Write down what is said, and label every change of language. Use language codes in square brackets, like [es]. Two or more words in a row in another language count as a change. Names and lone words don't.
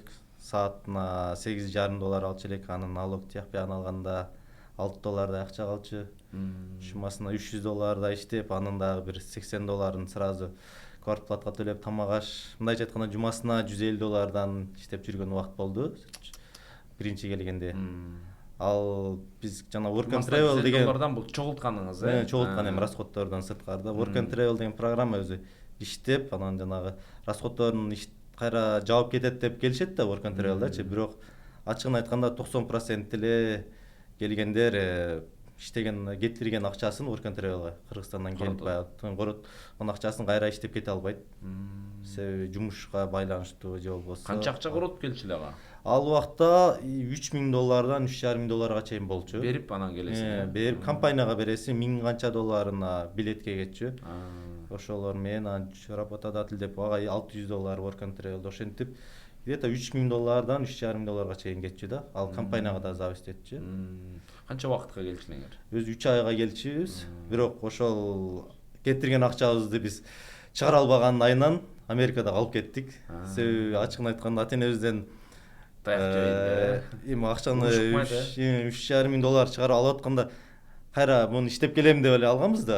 [ky] Саатына $8,5 алчу элек, анын налог тияпыягын алганда $6 акча калчу. Шумасына $300 иштеп, анын дагы бир $80 сразу квартплатка төлөп, тамак аш, мындайча айтканда жумасына $150 иштеп жүргөн убакыт болду. Биринчи келгенде. Ал биз жана work and travel деген доллардан бул чогултканыңыз чогулткан эми расходдордон сырткарда work and travel деген программа өзү иштеп, анан жанагы расходдордун кайра жаап кетет деп келишет да work and travelдачы, бирок ачыгын айтканда 90% эле келгендер иштеген кетирген акчасын work and travelга Кыргызстандан келип корот, анын акчасын кайра иштеп кете албайт. Себеби жумушка байланыштуу же болбосо. Канча акча корот келчү эле ага? Ал убакта $3.000 $3.500 чейин болчу. Берип анан келесиң. Берип компанияга бересиң, 1000 канча долларына билетке кетчү. Ошолор менен работодатель деп ага $600 work and travel ошентип где-то $3.000 $3.500 чейин кетчү да. Ал компанияга да зависит этчү. Канча убакытка келчүңөр? Өзү 3 айга келчүбүз. Бирок ошол кетирген акчабызды биз чыгара албаган айынан Америкада калып кеттик. Себеби ачыгын айтканда ата-энебизден эми акчаны $3.500 чыгарып алып атканда кайра муну иштеп келем деп эле алганбыз да.